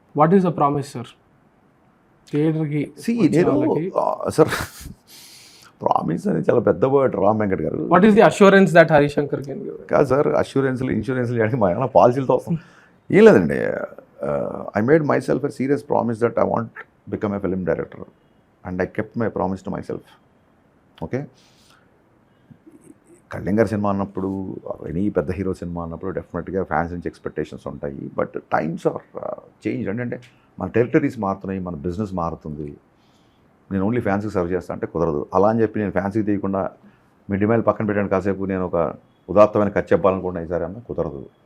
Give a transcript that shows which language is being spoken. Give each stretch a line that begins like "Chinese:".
English: What is the promise sir థియేటర్కి?
Telugu: నేను sir promise అనేది చాలా పెద్ద వర్డ్, రామ్ వెంకట్ గారు.
English: What is the assurance that Harishankar can give?
Telugu: కాదు సార్, అష్యూరెన్స్లు ఇన్సూరెన్స్లు చేయడానికి మా ఏమైనా పాలసీలతో వస్తాం ఏం లేదండి.
English: I made myself a serious promise that I want become a film director, and I kept my promise to myself.
Telugu: Okay, Kalyan cinema అన్నప్పుడు, any పెద్ద hero cinema అన్నప్పుడు డెఫినెట్గా ఫ్యాన్స్ నుంచి ఎక్స్పెక్టేషన్స్ ఉంటాయి.
English: But times are change.
Telugu: అంటే మన territories మారుతున్నాయి, మన బిజినెస్ మారుతుంది. నేను ఓన్లీ ఫ్యాన్స్కి సర్వ్ చేస్తా అంటే కుదరదు. అలా అని చెప్పి నేను ఫ్యాన్స్కి తీయకుండా మీ డిమాండ్ పక్కన పెట్టాను కాసేపు నేను ఒక ఉదాత్తమైన కథ చెప్పాలనుకుంటున్నా ఈసారి అన్న కుదరదు.